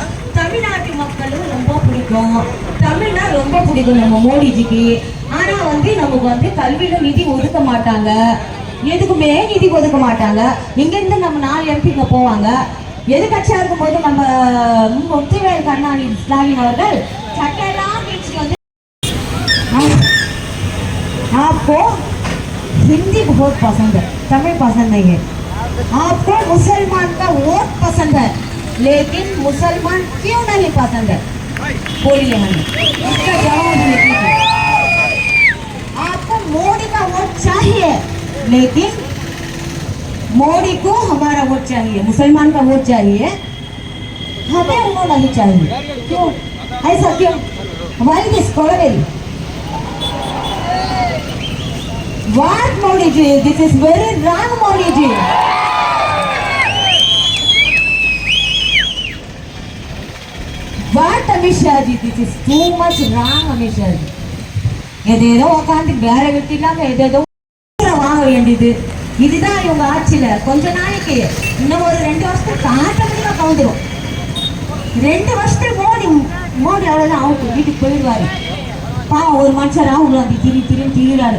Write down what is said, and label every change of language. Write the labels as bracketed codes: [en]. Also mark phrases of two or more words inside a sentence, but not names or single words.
[ta] தமிழ்நாட்டு மக்களும் ரொம்ப பிடிக்கும், தமிழ்னா ரொம்ப பிடிக்கும் நம்ம மோடிஜிக்கு. ஆனா நமக்கு கல்வியில நிதி ஒதுக்க மாட்டாங்க, எதுக்குமே நிதி ஒதுக்க மாட்டாங்க. இங்க இருந்து நம்ம 4 எம்பிங்க போவாங்க. எதிர்கட்சியா இருக்கும் போது நம்ம முத்துவேல் கருணாநிதி ஸ்டாலின் அவர்கள் சட்டையெல்லாம் [hi] आपको हिंदी बहुत पसंद है, तमिल पसंद नहीं है. आपको मुसलमान का वोट पसंद है, लेकिन मुसलमान क्यों नहीं पसंद है? बोलिए हमें इसका जवाब दीजिए. आपको मोदी का वोट चाहिए, लेकिन मोदी को हमारा वोट चाहिए, मुसलमान का वोट चाहिए, हमें वो नहीं चाहिए. क्यों ऐसा? क्यों? हमारी [en] this college What Modi ji? This is very wrong, Modi ji. What Amit Shah ji? This is too much wrong, Amit Shah ji. [ta] ஏதேதோ உட்காந்து வேற வெட்டிலாம ஏதேதோ வாங்க வேண்டியது. இதுதான் இவங்க ஆட்சியில கொஞ்ச நாளைக்கு, இன்னும் ஒரு 2 வருஷத்துக்கு ஆட்டோமேட்டிக்கா கவுந்துரும். 2 வருஷத்துக்கு மோடி அவ்வளவுதான் அவுட், வீட்டுக்கு போயிடுவாரு. பாவம் ஒரு மனுஷரா திரிறாரு.